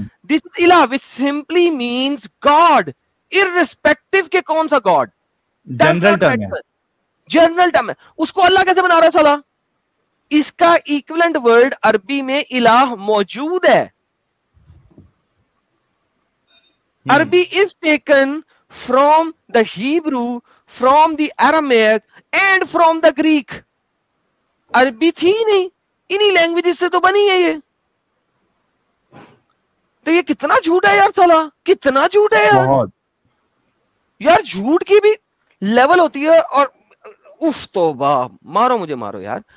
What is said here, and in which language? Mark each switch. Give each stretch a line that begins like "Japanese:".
English: This is الہ which simply means God, irrespective
Urdu: کے کون سا
English: God,
Urdu: جنرل ٹرم ہے, جنرل ٹرم ہے. اس کو اللہ کیسے بنا رہا ہے سالا؟ اس کا ایکویلنٹ ورڈ عربی میں الہ موجود ہے.
English: Arabi is taken from the Hebrew, from the Aramaic and from the Greek.
Urdu: عربی تھی نہیں, انہی لینگویجز سے تو بنی ہے یہ. تو یہ کتنا جھوٹ ہے یار سالا, کتنا جھوٹ ہے یار. یار جھوٹ کی بھی لیول ہوتی ہے. اور اف تو واہ, مارو مجھے مارو یار.